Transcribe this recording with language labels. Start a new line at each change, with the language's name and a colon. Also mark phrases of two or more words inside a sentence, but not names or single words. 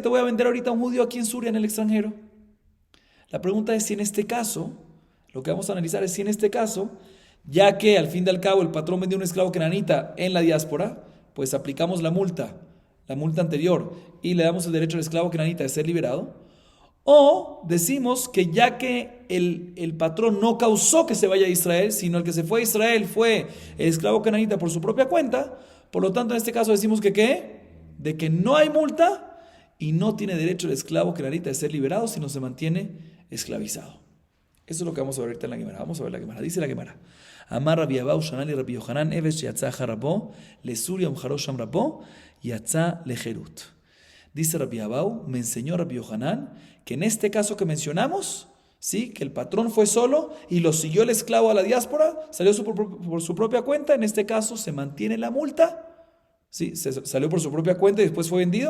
Spanish: Te voy a vender ahorita a un judío aquí en Suria, en el extranjero. La pregunta es si en este caso, lo que vamos a analizar es si en este caso, ya que al fin y al cabo el patrón vendió un esclavo cananita en la diáspora, pues aplicamos la multa anterior, y le damos el derecho al esclavo cananita de ser liberado, o decimos que ya que el patrón no causó que se vaya a Israel, sino el que se fue a Israel fue el esclavo cananita por su propia cuenta, por lo tanto en este caso decimos que ¿qué? De que no hay multa y no tiene derecho el esclavo cananita de ser liberado, sino se mantiene esclavizado. Eso es lo que vamos a ver ahorita en la Guemará. Vamos a ver la Guemará. Dice la Guemará:
Aramaic: אמר רבי אבהו שנה לי רבי יוחנן עבד יצא הרבו לסוריא ומכרו שם רבו יצא לחירות.
Spanish: Dice Rabbi Abau, me enseñó Rabbi Yohanan que en este caso que mencionamos, ¿sí? Que el patrón fue solo y lo siguió el esclavo a la diáspora, salió por su propia cuenta. En este caso se mantiene la multa, ¿sí? Salió por su propia cuenta y después fue vendido.